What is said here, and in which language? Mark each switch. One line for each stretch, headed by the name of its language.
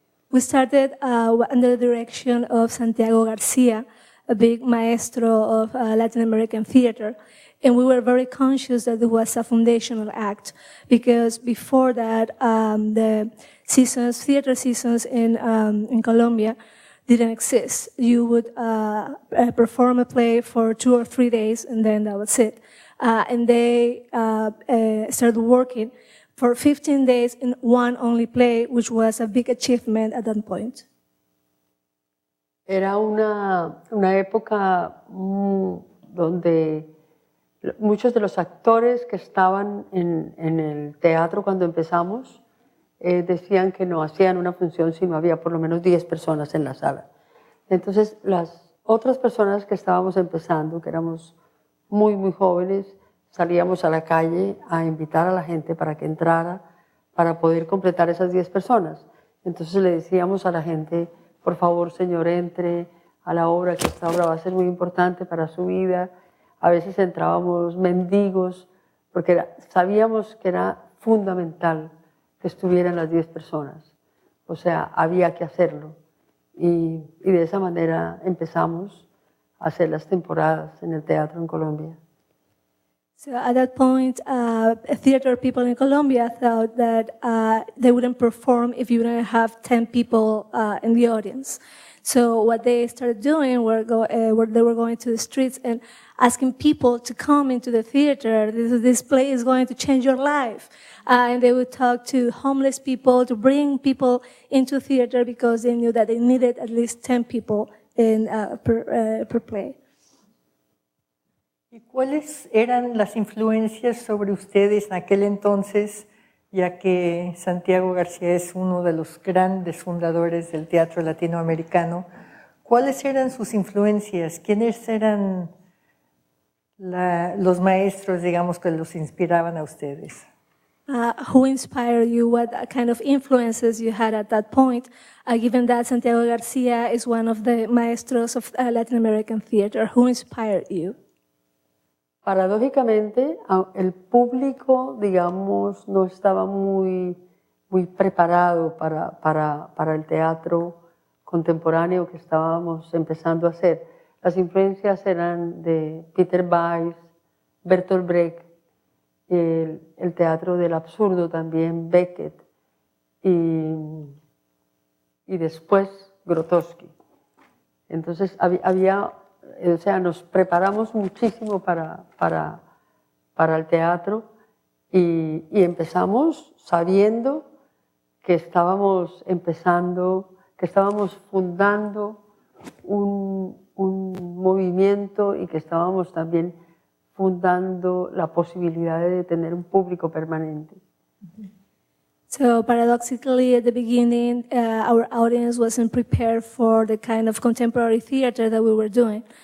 English: We started under the direction of Santiago Garcia, a big maestro of Latin American theater, and we were very conscious that it was a foundational act because before that, the theater seasons in Colombia didn't exist. You would perform a play for 2 or 3 days, and then that was it. And they started working for 15 days in one only play, which was a big achievement at that point.
Spanish: Era una época donde muchos de los actores que estaban en el teatro cuando empezamos decían que no hacían una función si no había por lo menos 10 personas en la sala. Entonces, las otras personas que estábamos empezando, que éramos muy, muy jóvenes, salíamos a la calle a invitar a la gente para que entrara, para poder completar esas 10 personas. Entonces le decíamos a la gente, por favor, señor, entre a la obra, que esta obra va a ser muy importante para su vida. A veces entrábamos mendigos, porque sabíamos que era fundamental que estuvieran las 10 personas. O sea, había que hacerlo. Y de esa manera empezamos a hacer las temporadas en el teatro en Colombia.
English: So at that point, theater people in Colombia thought that they wouldn't perform if you didn't have 10 people in the audience. So what they started doing they were going to the streets and asking people to come into the theater. This play is going to change your life. And they would talk to homeless people to bring people into theater because they knew that they needed at least 10 people per play.
Spanish: ¿Y cuáles eran las influencias sobre ustedes en aquel entonces, ya que Santiago García es uno de los grandes fundadores del teatro latinoamericano? ¿Cuáles eran sus influencias? ¿Quiénes eran los maestros, digamos, que los inspiraban a ustedes?
English: Who inspired you? What kind of influences you had at that point? Given that Santiago García is one of the maestros of Latin American theater, who inspired you?
Spanish: Paradójicamente, el público, digamos, no estaba muy preparado para el teatro contemporáneo que estábamos empezando a hacer. Las influencias eran de Peter Weiss, Bertolt Brecht, el teatro del absurdo también, Beckett, y después Grotowski. Entonces o sea, nos preparamos muchísimo para el teatro y empezamos sabiendo que estábamos empezando, que estábamos fundando un movimiento y que estábamos también fundando la posibilidad de tener un público permanente.
English: So paradoxically, at the beginning, our audience wasn't prepared for the kind of contemporary theater that we were doing.